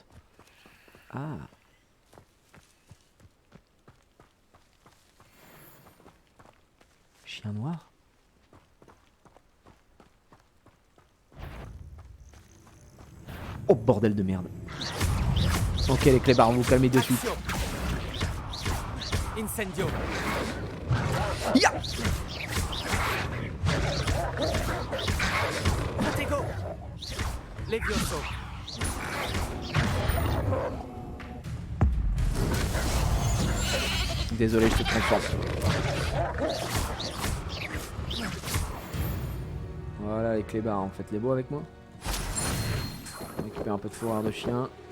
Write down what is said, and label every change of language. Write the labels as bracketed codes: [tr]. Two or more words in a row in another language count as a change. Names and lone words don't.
[fr] Ah. Chien noir. Oh bordel de merde. Ok les clébards, vous calmez de suite. Incendio. Ya. Protego. Levioso. Désolé, je te transforme. Voilà les clébards, en fait les beaux avec moi. On récupère un peu de fourrure de chien.